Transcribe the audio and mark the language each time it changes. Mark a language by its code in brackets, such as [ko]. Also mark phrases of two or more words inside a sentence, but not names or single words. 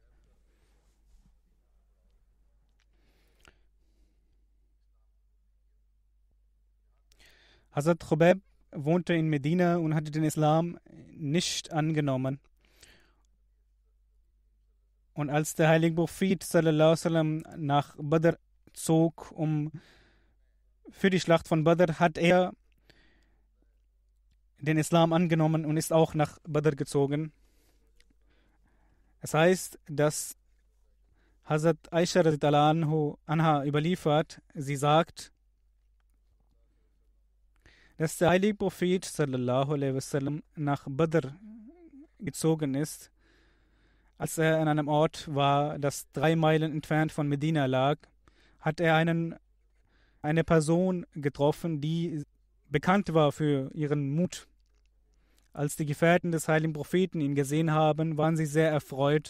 [de] Hazrat Khubayb wohnte in Medina und hatte den Islam nicht angenommen. Und als der heilige Prophet [ar] صلى الله عليه وسلم [de] nach Badr zog, für die Schlacht von Badr, hat er den Islam angenommen und ist auch nach Badr gezogen. Es heißt, dass Hazrat Aisha [ar] رضي الله عنها [de] überliefert, sie sagt, dass der heilige Prophet [ar] صلى الله عليه وسلم [de] nach Badr gezogen ist, als er an einem Ort war, das 3 Meilen entfernt von Medina lag, hat er eine Person getroffen, die bekannt war für ihren Mut. Als die Gefährten des heiligen Propheten ihn gesehen haben, waren sie sehr erfreut.